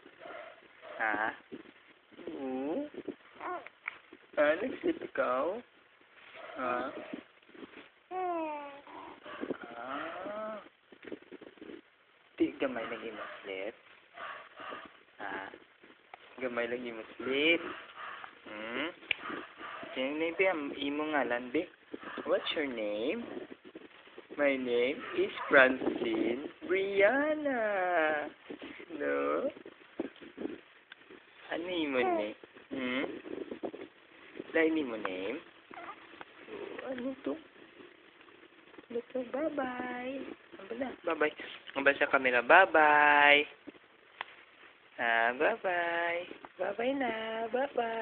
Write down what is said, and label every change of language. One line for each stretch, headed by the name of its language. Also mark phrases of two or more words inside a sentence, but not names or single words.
Hiligaynon: Oo? Nag-sleep ikaw? Di gamay lang yung sleep? Gamay lang yung sleep? Yung name, be, imo ngalan, be?
English: What's your name? My name is Francine Brianna.
Filipino: No? Ano yung mo name? Dahil mo name? Ano to? Ano to?
English: Bye-bye. Bye-bye.
Hiligaynon: Ang basa camera.
English: Bye-bye. Bye-bye. Bye-bye na. Bye-bye.